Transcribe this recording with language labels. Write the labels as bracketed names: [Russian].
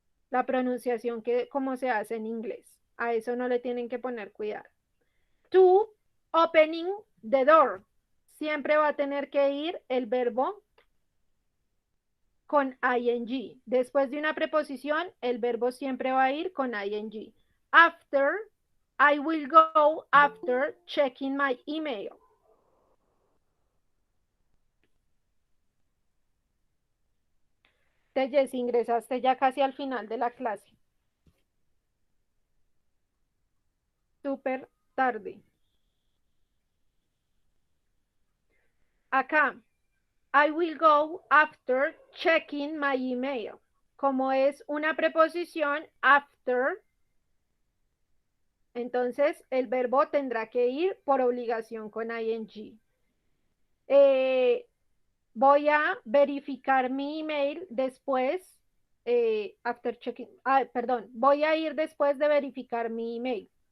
[Spanish] La pronunciación que como se hace en inglés. A eso no le tienen que poner cuidado. [English] To opening the door. [Spanish] Siempre va a tener que ir el verbo con ing. Después de una preposición, el verbo siempre va a ir con ing. [English] After, I will go after checking my email. [Spanish] Jess, ingresaste ya casi al final de la clase. Súper tarde. [English] Acá, I will go after checking my email. [Spanish] Como es una preposición, after, entonces el verbo tendrá que ir por obligación con ing. Voy a verificar mi email después, [English] after checking, [Spanish] perdón, voy a ir después de verificar mi email.